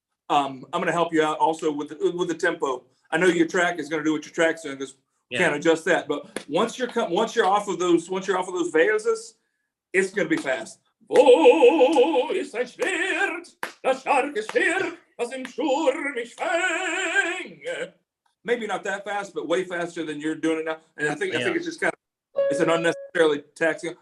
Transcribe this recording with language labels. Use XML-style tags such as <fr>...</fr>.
<en>I'm going to help you out also with the tempo. I know your track is going to do what your track's doing because we can't adjust that. But once you're off of those Berrios, it's going to be fast.</en> <de>Wo ist ein Schwert, das starke Schwert, das im Sturm ich schwänge.</de> <en>Maybe not that fast, but way faster than you're doing it now. And I think it's just it's an unnecessarily taxing.</en>